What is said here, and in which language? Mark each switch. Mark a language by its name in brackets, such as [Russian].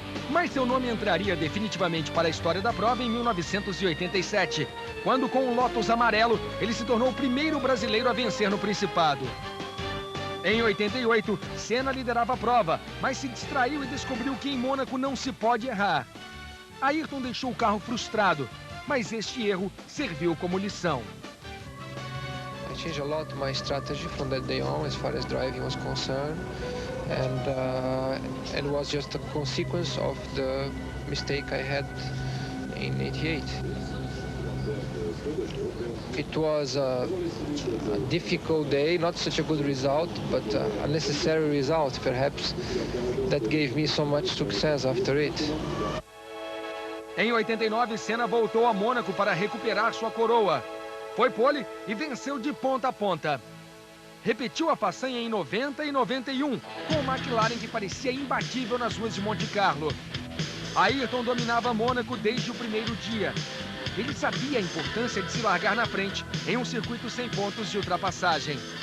[Portuguese] Mas seu nome entraria definitivamente para a história da prova em 1987, quando com o Lotus amarelo, ele se tornou o primeiro brasileiro a vencer no Principado. Em 88, Senna liderava a prova, mas se distraiu e descobriu que em Mônaco não se pode errar. Ayrton deixou o carro frustrado, mas este erro serviu como lição. [English] I changed a lot my strategy from that day on as far as driving was concerned, and it was just a consequence of the mistake I had in '88. It was a difficult day, not such a good result, but a necessary result, perhaps, that gave me so much success after it. [Portuguese] Em 89, Senna voltou a Mônaco para recuperar sua coroa. Foi pole e venceu de ponta a ponta. Repetiu a façanha em 90 e 91, com o McLaren que parecia imbatível nas ruas de Monte Carlo. Ayrton dominava Mônaco desde o primeiro dia. Ele sabia a importância de se largar na frente em um circuito sem pontos de ultrapassagem.